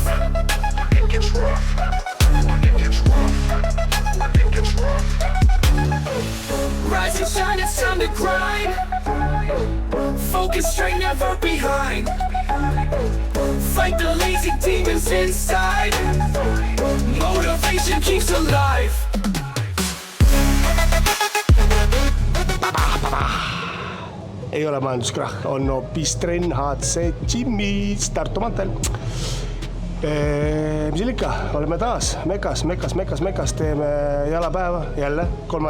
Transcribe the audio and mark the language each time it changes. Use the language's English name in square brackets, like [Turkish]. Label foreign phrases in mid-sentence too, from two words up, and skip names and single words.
[English] When it gets rough. When it gets rough. When it gets rough. Rise and shine, it's time to grind. Focus straight, never behind. Fight the lazy demons inside. Motivation keeps alive. [Estonian] Ei ole majanduskrahh, on hoopis Tren HC Gymmis Tartu maanteel. Mis ikka, oleme taas Mekas, teeme jalapäeva, jälle 3.